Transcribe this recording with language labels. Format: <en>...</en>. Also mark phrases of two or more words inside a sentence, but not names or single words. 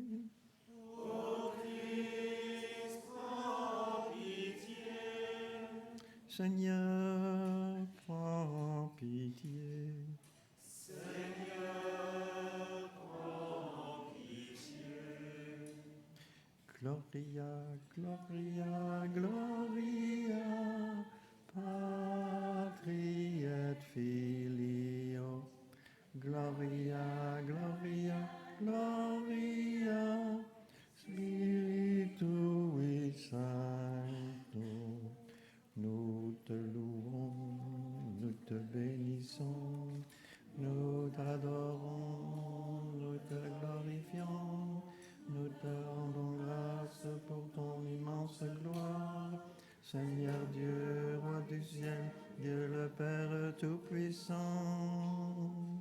<fr>Ô Christ, prends pitié. Seigneur, prends pitié. Seigneur, prends pitié.</fr> <la>Gloria, Gloria, Gloria, Patri et Filio. Gloria, Gloria, Gloria, Spiritui Sancto.</la> <fr>Nous te louons, nous te bénissons, nous t'adorons, nous te glorifions, nous te rendons grâce pour ton immense gloire. Seigneur Dieu, roi du ciel, Dieu le Père Tout-Puissant.</fr>